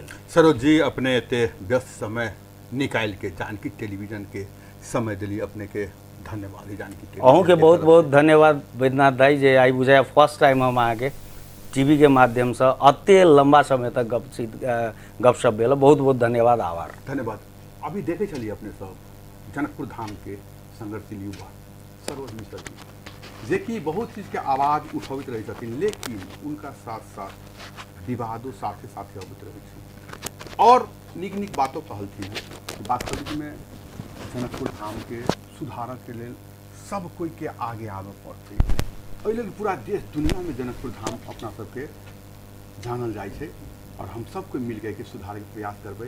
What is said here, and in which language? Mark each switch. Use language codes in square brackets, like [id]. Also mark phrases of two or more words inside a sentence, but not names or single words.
[mai] सरोज जी अपने एते व्यस्त समय निकाल के जानकी टेलीविजन के समय दिली, अपने के धन्यवाद। जानकी अहूँ के बहुत बहुत धन्यवाद वैद्यनाथ दाई, जे आई बुझाया [en] first time [mai] हम अहाँ के टीवी के माध्यम से अते लंबा समय तक गपशप भेल। बहुत बहुत धन्यवाद, आभार। धन्यवाद। अभी देखे चलिए अपने सब जनकपुर धाम के संघर्षशील युवा सरोज मिश्र जी, जे कि बहुत चीज के आवाज उठबैत रहे छथिन, लेकिन उनका साथ साथ विवादों साथे साथे अबैत रहे छै और नीक नीक बातों कहलथिन। वास्तविक में जनकपुर धाम के सुधारक के लेल सब कोई के आगे आवे पड़ते। एहि लेल पूरा देश दुनिया में जनकपुर धाम अपना सबके जानल जाइ छै और हम सबको मिल के सुधारे के प्रयास करबै।